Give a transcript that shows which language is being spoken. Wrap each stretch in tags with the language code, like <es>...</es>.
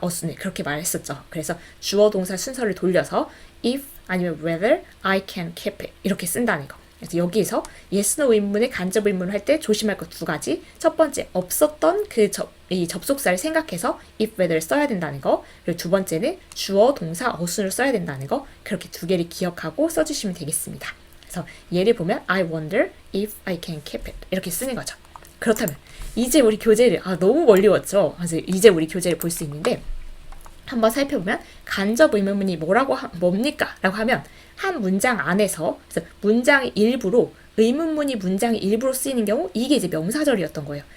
<ko>어순을 그렇게 말했었죠. 그래서 주어 동사 순서를 돌려서 if 아니면</ko> <en>whether I can keep it</en> <ko>이렇게 쓴다는 거. 그래서 여기에서 yes, no 의문문의 간접 의문을 할 때 조심할 것 두 가지. 첫 번째 없었던 이 접속사를 생각해서 if, whether 써야 된다는 거. 그리고 두 번째는 주어, 동사, 어순을 써야 된다는 거. 그렇게 두 개를 기억하고 써주시면 되겠습니다. 그래서 예를 보면</ko> <en>I wonder if I can keep it 이렇게 쓰는 거죠.</en> <ko>그렇다면 이제 우리 교재를 너무 멀리 왔죠. 이제 우리 교재를 볼 수 있는데 한번 살펴보면 간접 의문문이 뭡니까? 라고 하면 한 문장 안에서 그래서 문장의 일부로 의문문이 문장의 일부로 쓰이는 경우 이게 이제 명사절이었던 거예요.</ko>